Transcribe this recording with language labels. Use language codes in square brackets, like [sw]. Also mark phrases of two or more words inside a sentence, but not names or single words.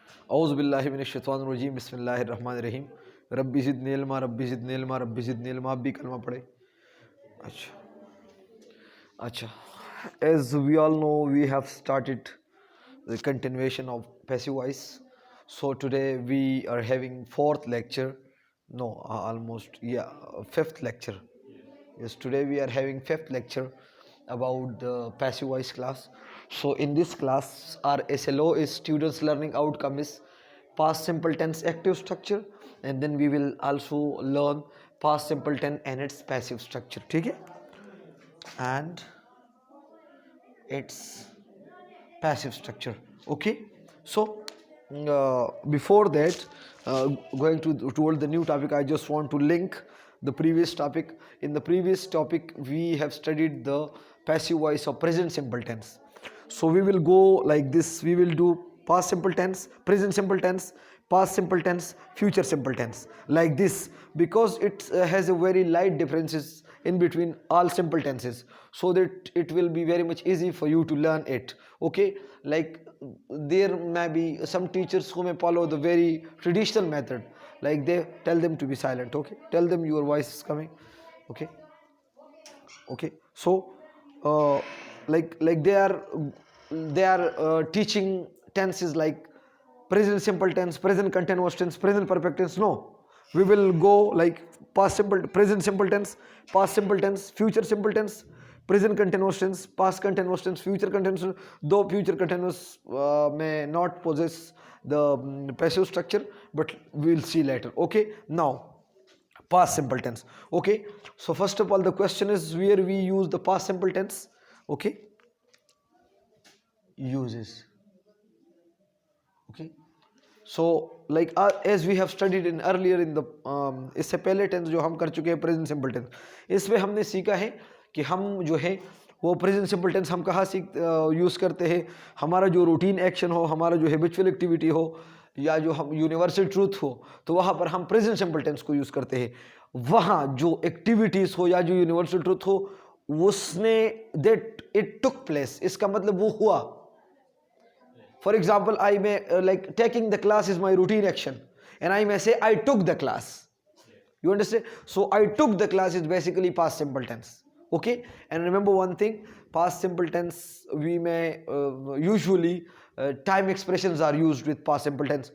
[ar] أعوذ بالله من الشيطان الرجيم بسم الله الرحمن الرحيم رب زدني علما رب زدني علما رب زدني علما. [hi] आप भी कलमा पढ़े। अच्छा, [en] as we all know, we have started the continuation of passive voice. So today we are having fourth lecture. No, almost, yeah, fifth lecture. Yes, today we are having fifth lecture about the passive voice class. So in this class, our SLO is students learning outcome is past simple tense active structure, and then we will also learn past simple tense and its passive structure. [hi] ठीक है? [en] And its passive structure. Okay, so before that, going toward the new topic, I just want to link the previous topic. In the previous topic we have studied the passive voice of present simple tense. So we will go like this. We will do past simple tense, present simple tense, past simple tense, future simple tense, like this, because it has a very light differences in between all simple tenses, so that it will be very much easy for you to learn it. Okay, like there may be some teachers who may follow the very traditional method, like they tell them to be silent. Okay, tell them your voice is coming. Okay, okay, so like they are teaching tenses like present simple tense, present continuous tense, present perfect tense. No, we will go like past simple, present simple tense, past simple tense, future simple tense, present continuous tense, past continuous tense, future continuous tense, though future continuous may not possess the passive structure, but we will see later. Okay, now past simple tense. Okay, so first of all the question is where we use the past simple tense. Okay, uses. Okay, so like as we have studied in earlier in the [hi] इससे पहले टेंस जो हम कर चुके हैं [en] present simple tense, [hi] इसमें हमने सीखा है कि हम जो है वो [en] present simple tense [hi] हम कहाँ सीख यूज़ करते हैं। हमारा जो [en] routine action [hi] हो, हमारा जो [en] habitual activity [hi] हो, या जो हम [en] universal truth [hi] हो, तो वहाँ पर हम [en] present simple tense [hi] को यूज़ करते हैं। वहाँ जो एक्टिविटीज़ हो या जो [en] universal truth [hi] हो, उसने [en] that it took place, [hi] इसका मतलब वो हुआ। [en] For example, I may like taking the class is my routine action, and I may say I took the class. You understand? So I took the class is basically past simple tense. Okay, and remember one thing, past simple tense we may usually time expressions are used with past simple tense.